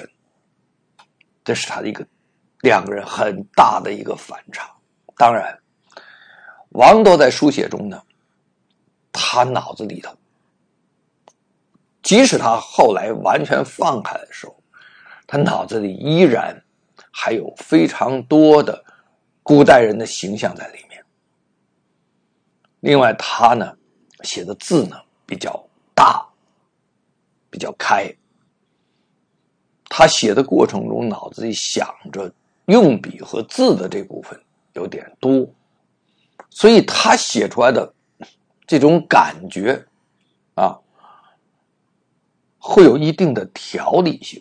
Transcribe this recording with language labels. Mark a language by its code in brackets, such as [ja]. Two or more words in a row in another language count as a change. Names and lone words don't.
[zh] 這是他的兩個人很大的一個反差。當然王铎在書寫中呢，他腦子裡頭即使他後來完全放開的時候，他腦子裡依然還有非常多的古代人的形象在裡面。另外他呢寫的字呢比較大，比較開，他寫的過程中腦子裡想着用筆和字的這部分有點多，所以他寫出來的這種感覺會有一定的條理性。